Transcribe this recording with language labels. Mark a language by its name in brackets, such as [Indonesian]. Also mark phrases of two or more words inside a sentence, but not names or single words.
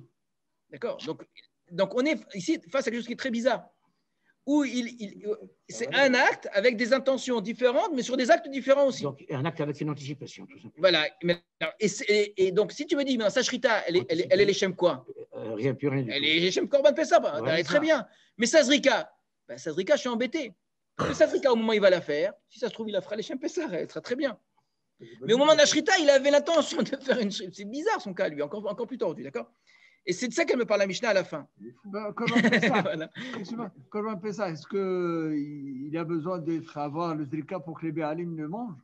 [French] D'accord, donc on est ici face à quelque chose qui est très bizarre. Où c'est un acte avec des intentions différentes, mais sur des actes différents aussi. Donc, un acte avec une anticipation, tout simplement. Voilà. Et donc, si tu me dis, mais sa shrita, elle est les shem quoi? Rien, plus rien du tout. Elle est [Hebrew] לשם קרבן פסח, [French] elle est très bien. Mais sa zrika, je suis embêté. Parce que sa zrika, au moment où il va la faire, si ça se trouve, il la fera [Hebrew] לשם פסח, [French] elle sera très bien. Mais au moment de la shrita, il avait l'intention de faire une shrita. C'est bizarre son cas, lui, encore plus tordu, d'accord? Et c'est de ça qu'elle me parle la Mishnah à la fin. [Hebrew] קרבן פסח, [French] est-ce qu'il a besoin d'avoir le zrika pour que les Béalim le mangent?